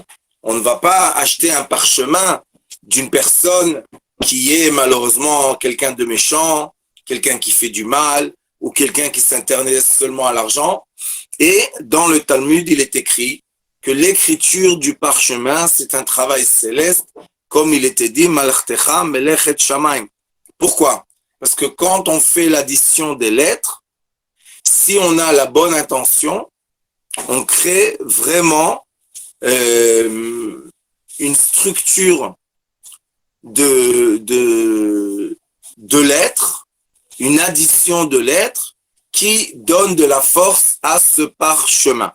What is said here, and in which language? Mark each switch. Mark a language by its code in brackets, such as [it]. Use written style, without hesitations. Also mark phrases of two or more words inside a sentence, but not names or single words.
[fr] On ne va pas acheter un parchemin d'une personne qui est malheureusement quelqu'un de méchant, quelqu'un qui fait du mal ou quelqu'un qui s'intéresse seulement à l'argent. Et dans le Talmud, il est écrit que l'écriture du parchemin, c'est un travail céleste, comme il était dit, [he] מלאכתך מלאכת שמים. [fr] Pourquoi? Parce que quand on fait l'addition des lettres, si on a la bonne intention, on crée vraiment une structure de lettres, une addition de lettres qui donne de la force à ce parchemin.